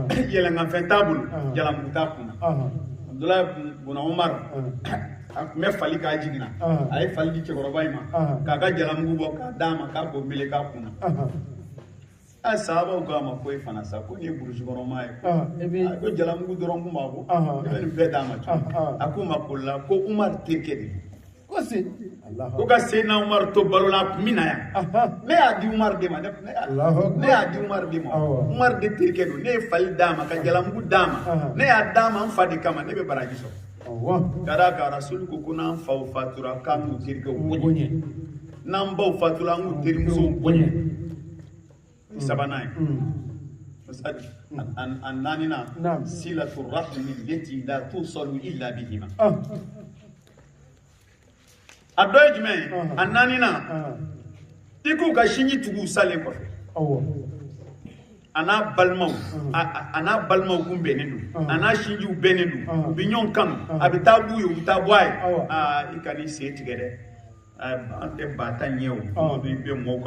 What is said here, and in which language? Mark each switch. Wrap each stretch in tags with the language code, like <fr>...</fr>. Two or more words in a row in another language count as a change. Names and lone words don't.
<bm>yɛlɛnkanfɛn t'a bolo Ah. jalamugu t'a kunna اه abdulayi bunu umaru اه a tun bɛ fali k'a jiginna Ah. a ye fali di cɛkɔrɔba in ma Ah. k'a ka jalamugu bɔ k'a d'a ma k'a k'o mele k'a kunna اه a sahabaw ko a ma ko e fana sa ko nin ye burusi kɔnɔmaa ye</bm> <ar>اه ابي</ar> <bm>a ko jalamugu dɔrɔn kun b'a bɔ Ah. i bɛ nin bɛɛ d'a ma Ah. cogo a k'u ma ko la ko umaru terikɛ de don</bm> <ar>قصي الله</ar> <bm>ko ka seyidina umaru to balo la a tun bɛ na yan اها ne y'a di umaru de ma</bm> <ar>الله أكبر.</ar> <bm>ne y'a di umaru de ma Awɔ. umaru de terikɛ don ne ye fali d'a ma ka jalamugu d'a ma Aha. ne y'a d'a ma n fa de kama ne bɛ baraji sɔrɔ</bm> <ar>الله</ar> <bm>ka d'a kan rasulu ko ko n'an faw fatura k'an n'u terikɛw bonya</bm> <ar>وبني</ar> <bm>n'an baw fatura an k'u terimusow bonya sabanan ye misali a naaninan</bm> <ar>Naam. صلة الرحم التي لا توصل إلا بهما اه</ar> <bm>a dɔ ye jumɛn ye a naaninan i k'u ka sinji tugu salen kɔfɛ a n'a balimaw kun bɛnnen don a n'a sinjiw bɛnnen don u bɛ ɲɔgɔn kanu a bɛ taa b'u ye u bɛ taa bɔ a ye i ka n'i sen tigɛ dɛ an tɛ ba ta ɲɛ o i bɛ mɔgɔw ka</bm>